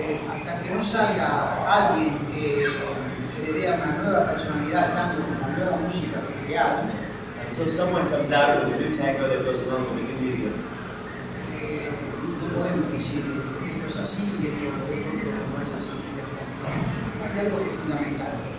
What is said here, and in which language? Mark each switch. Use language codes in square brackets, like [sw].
[es] Hasta que no salga alguien que le dé una nueva personalidad, tanto como una nueva música creada, [en] Until someone comes out with a new tango that goes along with the new music, [es] no podemos decir esto es así y esto no es así. Hay algo que es fundamental.